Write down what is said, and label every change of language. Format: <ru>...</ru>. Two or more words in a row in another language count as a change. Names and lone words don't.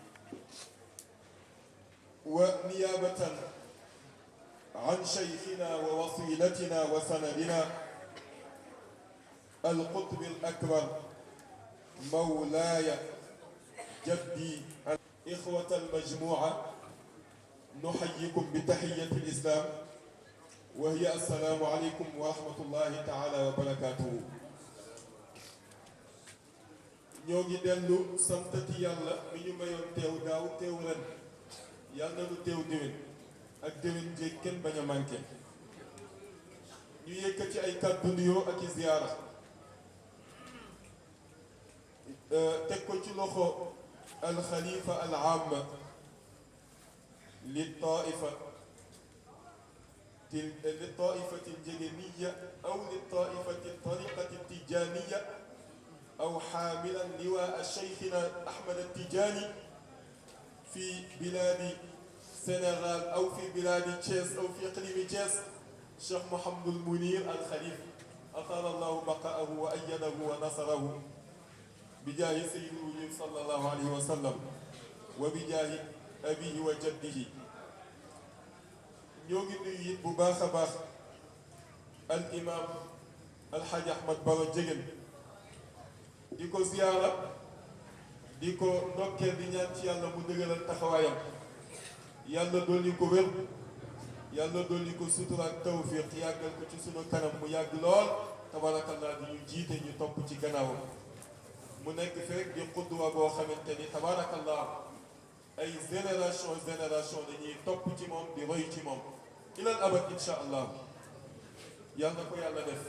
<ar>ونيابة عن شيخنا ووصيلتنا وسندنا القطب الأكبر مولاي جدي إخوة المجموعة نحييكم بتحية الإسلام وهي السلام عليكم ورحمة الله تعالى وبركاته.</ar> <wo>ñoo ngi dellu santati yàlla mi ñu mayoon teew daaw teew ren yàlla na nu teew déwén ak déwén jéeg kenn bañ a manqué. ñu yëkkati ay kàddu nuyoo ak i ziyaara teg ko ci loxo</wo> <ar>الخليفة العام لي طائفة نجغنية أو لي طائفة طريقة تجانية أو حاملا لواء شيخنا أحمد التجاني في بلاد سنغال أو في بلاد تشيس أو في إقليم تشيس الشيخ محمد المنير الخليل أطال الله بقاءه وأيده ونصره بجاه سيد الوجود صلى الله عليه وسلم وبجاه أبيه وجده.</ar> <wo>ñungi ñu bu baaxa baax</wo> <ar>الإمام الحاج</ar> <wo>أحمد بارو جيجن di ko ziyaara di ko ndokkeel di ñaan ci yàlla mu dëgëral taxawaayam yàlla dolli ko wér yàlla dolli ko sutura ak tawfiq yàggal ko ci sunu kanam mu yàgg lool tabarakallah di ñu jiite ñu topp ci gannaawam mu nekk fekk di xudduwa boo xamante ni tabarakallah ay génération dañuy topp ci moom di roy ci moom</wo> <ar>إلى الأبد إن شاء الله</ar> <wo>yàlla ko yàlla def.</wo>